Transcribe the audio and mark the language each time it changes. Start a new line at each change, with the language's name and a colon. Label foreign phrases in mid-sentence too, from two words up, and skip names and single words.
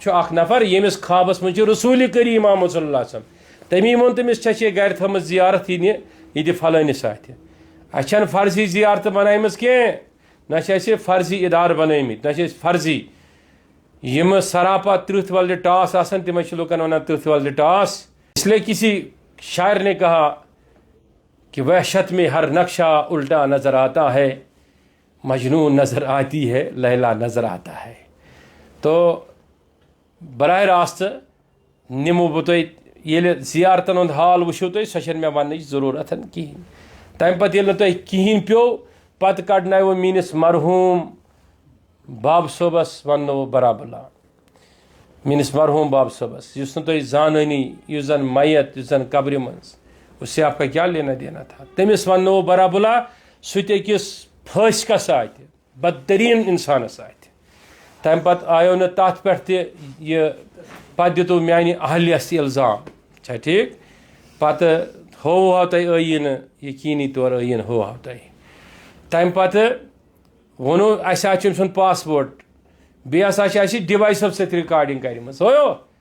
Kashmiri: چھُ اَکھ نفر ییٚمِس خوابَس منٛز چھِ رسوٗلِ کریٖم آمُت
Arabic: صلی اللہ علیہ وسلم
Kashmiri: تٔمی ووٚن تٔمِس ژےٚ چھے گرِ تھٲومٕژ زیارت یہِ دِ فلٲنِس اَتھِ اَسہِ چھَنہٕ فرضی زیارتہٕ بنٲیمٕژ کینٛہہ نہ چھِ اَسہِ فرضی اِدارٕ بنٲومٕتۍ نہ چھِ أسۍ فرضی یِمہٕ سراپا ترٕٛہ وَلرِ ٹاس آسان تِمے چھِ لُکن وَنان ترٕٛہ وَلرِ ٹاس
Urdu: اس لیے کسی شاعر نے کہا کہ وحشت میں ہر نقشہ الٹا نظر آتا ہے مجنون نظر آتی ہے لیلا نظر آتا ہے تو
Kashmiri: براہ راست نِمو بہٕ تۄہہِ ییٚلہِ زیارتن ہُنٛد حال وٕچھِو تُہۍ سۄ چھَنہٕ مےٚ وَننٕچ ضروٗرت کِہیٖنۍ تَمہِ پَتہٕ ییٚلہِ نہٕ تۄہہِ کِہیٖنۍ پیوٚو پَتہٕ کَڑنایو میٛٲنِس مرحوٗم بابہٕ صٲبَس وَننو برابلا میٛٲنِس مرحوٗم بابہٕ صٲبَس یُس نہٕ تُہۍ زانٲنی یُس زَن میت یُس زَن قبرِ منٛز
Urdu: اُس آپ کا کیا لینا دینا تھا
Kashmiri: تٔمِس وَننو برابلا سُہ تہِ أکِس فٲسکَس آتہِ بدتریٖن اِنسانَس آتہِ تَمہِ پَتہٕ آیو نہٕ تَتھ پٮ۪ٹھ تہِ یہِ پَتہٕ دِتوٗ میٛانہِ اہلیَس اِلزام چھا ٹھیٖک پَتہٕ ہووہو تۄہہِ ٲییٖنہٕ یقیٖنی طور ٲییٖنہٕ ہووہو تۄہہِ تَمہِ پَتہٕ ووٚنوٗ اَسہِ حظ چھُ أمۍ سُنٛد پاسپوٹ بیٚیہِ ہسا چھِ اَسہِ ڈِوایسو سۭتۍ رِکاڈِنٛگ کَرِمٕژ ہویو